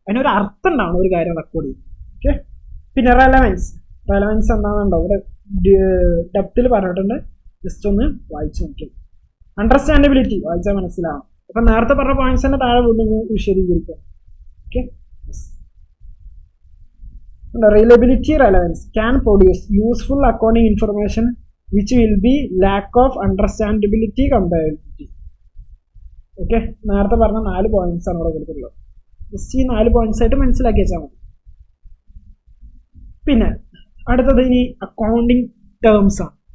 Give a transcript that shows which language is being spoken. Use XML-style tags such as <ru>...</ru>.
<ml>അതിനൊരു അർത്ഥം ഉണ്ടാവണം ഒരു കാര്യം റെക്കോർഡ് ചെയ്യും. ഓക്കെ, പിന്നെ റെലവൻസ് എന്താണെന്നുണ്ടോ ഇവിടെ ഡെപ്തിൽ പറഞ്ഞിട്ടുണ്ട്, ജസ്റ്റ് ഒന്ന് വായിച്ചു നോക്കി. അണ്ടർസ്റ്റാൻഡബിലിറ്റി വായിച്ചാൽ മനസ്സിലാവും. അപ്പൊ നേരത്തെ പറഞ്ഞ പോയിന്റ്സ് തന്നെ താഴെ വിശദീകരിക്കുക.</ml> <en>Okay, reliability relevance can produce useful accounting information which will be lack of understandability comparability.</en> <ml>Okay, നേരത്തെ പറഞ്ഞ 4 പോയിന്റ്സ് ആണ് ഇവിടെ കൊടുത്തിട്ടുള്ളത്. ജസ്റ്റ് ഈ 4 പോയിന്റ്സ് ആയിട്ട് മനസ്സിലാക്കി വെച്ചാൽ മതി. പിന്നെ അടുത്തത് ഇനി അക്കൗണ്ടിങ് ടേംസ് ആണ്.</ml>